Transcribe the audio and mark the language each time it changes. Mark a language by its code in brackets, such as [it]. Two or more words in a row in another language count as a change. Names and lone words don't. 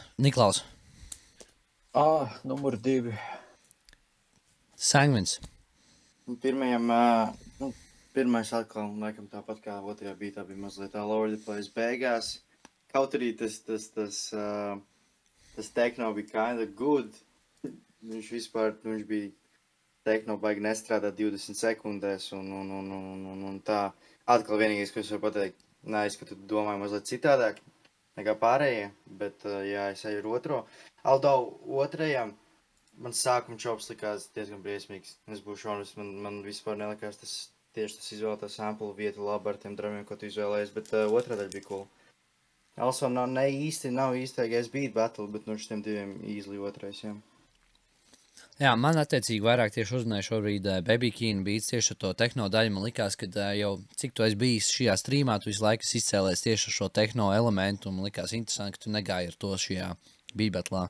[lv] Niklaus. Numur 2. Sangvins. Pirmais atkal, laikam tāpat kā otrajā beatā bija mazliet [en] all over the place [lv] beigās. Kaut arī tas techno bija [en] kinda good. [lv] Viņš bija tehno baigi nestrādā 20 sekundēs un tā. Atkal vienīgais, ko es varu pateikt, ka tu domāji mazliet citādāk nekā pārējie, bet jā, es eju ar otro. Although otrajam man sākuma čops likās diezgan briesmīgs. Es būšu honest, man vispār nelikās tas izvēlētā sample vieta labi ar tiem dramiem, ko tu izvēlējies, bet otrā daļa bija cool. Also, nav īstākais [en] beat battle, [lv] bet no šitiem diviem easily otrais, jā. Jā, man attiecīgi vairāk tieši uzrunāja šobrīd Baby Keena beats tieši ar to tehno daļu. Man likās, ka jau cik tu esi bijis šajā streamā, tu visu laiku izcēlēs tieši ar šo tehno elementu, un man likās interesanti, ka tu negāji ar to šajā [en] beat battlā.